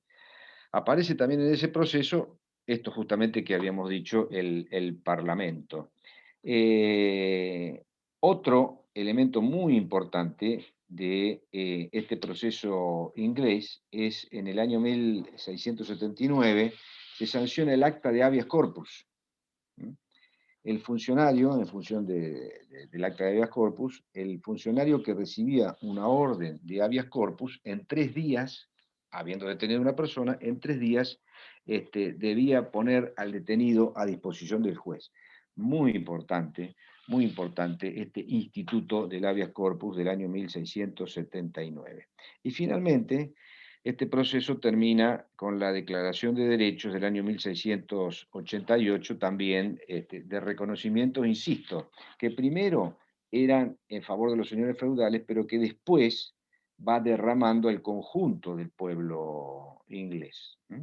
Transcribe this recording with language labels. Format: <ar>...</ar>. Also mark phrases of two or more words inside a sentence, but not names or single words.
<es>Aparece también en ese proceso esto justamente que habíamos dicho, el Parlamento. Otro elemento muy importante de este proceso inglés es en el año 1679 se sanciona el acta de</es> <la>habeas corpus.</la> <es>El funcionario, en función del acta de</es> <la>habeas corpus,</la> <es>el funcionario que recibía una orden de</es> <la>habeas corpus,</la> <es>en 3 días, habiendo detenido a una persona, en 3 días debía poner al detenido a disposición del juez. Muy importante este instituto del</es> <la>habeas corpus</la> <es>del año 1679. Y finalmente, este proceso termina con la Declaración de Derechos del año 1688, también de reconocimiento, insisto, que primero eran en favor de los señores feudales, pero que después va derramando el conjunto del pueblo inglés.</es>